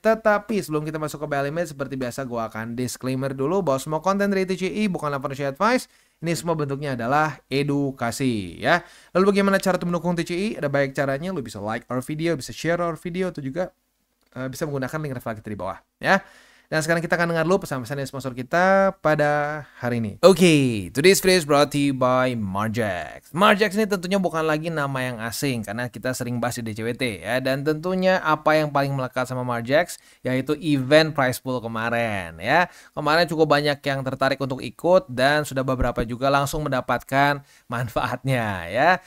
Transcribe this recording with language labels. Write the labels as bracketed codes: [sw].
[id] Tetapi sebelum kita masuk ke buy limit, seperti biasa gue akan disclaimer dulu bahwa semua konten dari TCI bukanlah financial advice. Ini semua bentuknya adalah edukasi ya. Lalu bagaimana cara untuk mendukung TCI? Ada banyak caranya. Lu bisa [en] like our video, [id] bisa [en] share our video, [id] atau juga bisa menggunakan link referral kita di bawah ya. Dan sekarang kita akan dengar dulu pesan-pesan dari sponsor kita pada hari ini. [en] Oke, today's video is brought to you by Margex. [id] Margex ini tentunya bukan lagi nama yang asing karena kita sering bahas di DCWT ya. Dan tentunya apa yang paling melekat sama Margex yaitu event prize pool kemarin ya. Kemarin cukup banyak yang tertarik untuk ikut dan sudah beberapa juga langsung mendapatkan manfaatnya ya.